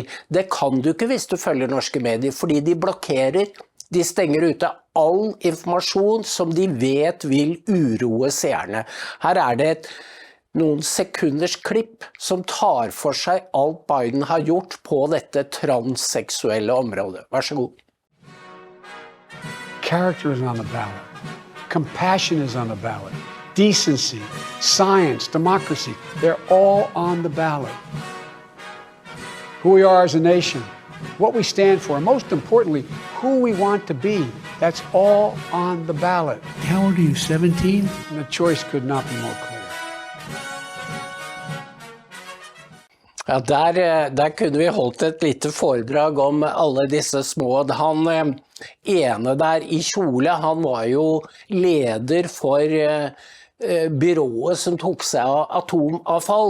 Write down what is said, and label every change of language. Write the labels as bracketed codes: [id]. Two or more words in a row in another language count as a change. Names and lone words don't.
[no] Det kan du ikke hvis du følger norske medier, fordi de blokkerer, de stenger ute all informasjon som de vet vil uroe seerne. Her er det noen sekunders klipp som tar for seg alt Biden har gjort på dette transseksuelle området. Vær så god. [en] Character is on the ballot. Compassion is on the ballot. Decency, science, democracy, they're all on the ballot. Who we are as a nation, what we stand for, and most importantly, who we want to be, that's all on the ballot. How old are you, 17? And the choice could not be more clear. [no] Ja, der kunne vi holdt et lite foredrag om alle disse små. Han ene der i kjole, han var jo leder for byrået som tok seg av atomavfall.